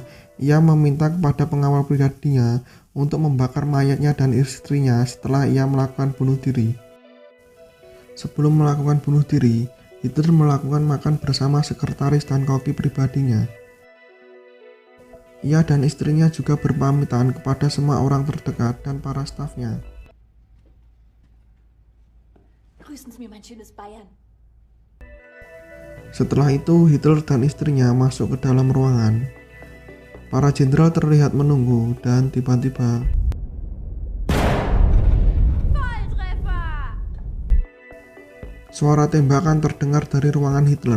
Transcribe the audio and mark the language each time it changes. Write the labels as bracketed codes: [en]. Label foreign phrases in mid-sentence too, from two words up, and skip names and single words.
[id] Ia meminta kepada pengawal pribadinya untuk membakar mayatnya dan istrinya setelah ia melakukan bunuh diri. Sebelum melakukan bunuh diri, Hitler melakukan makan bersama sekretaris dan koki pribadinya. Ia dan istrinya juga berpamitan kepada semua orang terdekat dan para stafnya. [de] Grüßen Sie mir mein schönes Bayern. [id] Setelah itu, Hitler dan istrinya masuk ke dalam ruangan. Para jenderal terlihat menunggu dan tiba-tiba suara tembakan terdengar dari ruangan Hitler.